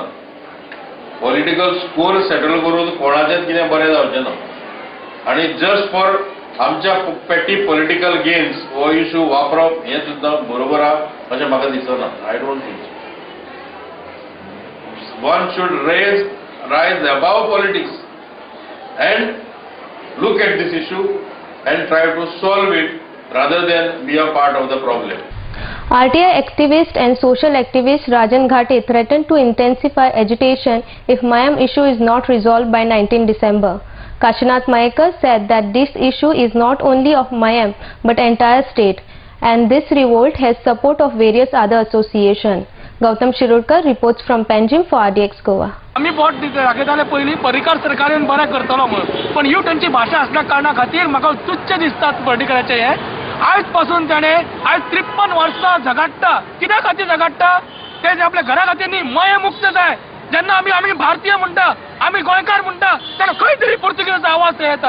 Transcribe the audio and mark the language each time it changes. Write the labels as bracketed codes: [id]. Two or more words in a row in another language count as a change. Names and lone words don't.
[en] political score [kok] सेटल करून कोणाचेंच कितें बरें जावचें ना आनी [en] just for [kok] आमच्या [en] petty political games [kok] हो इश्यू वापरप हें सुद्दां बरोबर आहा अशें म्हाका दिसना. [en] I don't think so. One should rise above politics and look at this issue and try to solve it rather than be a part of the problem. RTI activist and social activist Rajan Ghate threatened to intensify agitation if Mayam issue is not resolved by 19 December. Kashinath Mayekar said that this issue is not only of Mayam but entire state, and this revolt has support of various other associations. Gautam Shirodkar reports from Panjim for RDX Goa. [kok] आम्ही वोट दाखयताले पयलीं परिकार सरकारान बरें करतलो म्हणून, पण ह्यो तांची भाशा आसल्या कारणां खातीर म्हाका तुच्छ दिसतात पर्टिकराचे हे. आयज पासून ताणें आयज 53 वर्सां झगडटा. कित्या खातीर झगडटा ते आपल्या घरा खातीर न्ही, मय मुक्त जाय. जेन्ना आमी भारतीय म्हणटा, आमी गोंयकार म्हणटा, तेन्ना खंय तरी पुर्तुगीजाचो आवाज येता.